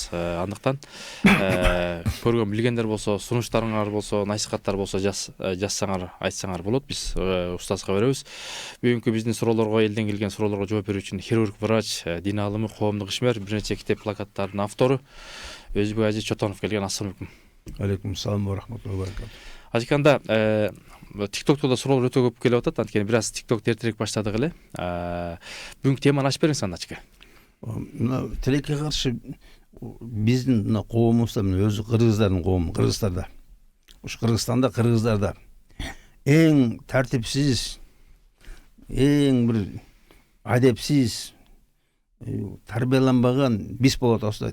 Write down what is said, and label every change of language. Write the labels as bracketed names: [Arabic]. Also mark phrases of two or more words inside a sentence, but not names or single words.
[Kyrgyz] Андыктан көргөн билгендер болсо, сунуштарыңар болсо, насихаттар болсо жазсаңар, айтсаңар болот. Биз устазга беребиз. Бүгүнкү биздин суроолорго, элден келген суроолорго жооп берүү үчүн хирург, врач, дин алымы, коомдук ишмер, бир нече китеп, плакаттардын автору Өзбек Азиз Чотонов келген. [Arabic] السلام عليكم. عليكم السلام ورحمة الله وبركاته. [Kyrgyz] Ажиканда TikTok'та да суроолор өтө көп келип атат. Анткени бир аз TikTok эртерээк баштадык эле. Бүгүнкү теманы ачып бериңиз анда Ажика. Мына тилекке каршы биздин мына коомубузда, өзү кыргыздардын коому, Кыргызстанда. Ушу Кыргызстанда, кыргыздарда эң тартипсиз, эң бир адепсиз, тарбияланбаган биз болот атабыз.